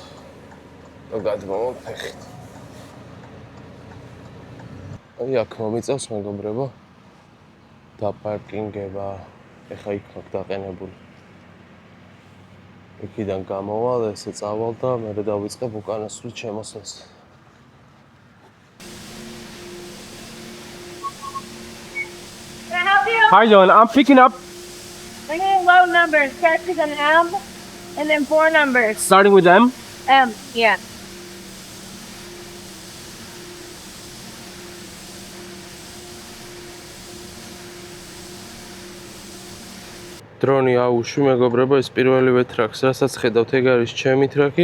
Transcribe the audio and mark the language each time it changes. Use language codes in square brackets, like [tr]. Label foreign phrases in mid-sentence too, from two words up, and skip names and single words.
[ka] და გადმოვაფეხით. აი აქ მომიწევს მეგობრებო. დაპარკინგება. ეხა იქ მაქვს დაყენებული. იქიდან გამოვალ, ესე წავალ და მე დავიწყებ უკანასკნელ შემოსვლას. [en] Can I help you? How you doing? I'm picking up, I'm getting low numbers. Starts with an M and then 4 numbers. starting with them. M, yeah. [ka] დრონი აუშვი მეგობრებო, ეს პირველივე ტრაქს, რასაც ხედავთ, ეგ არის ჩემი ტრაკი.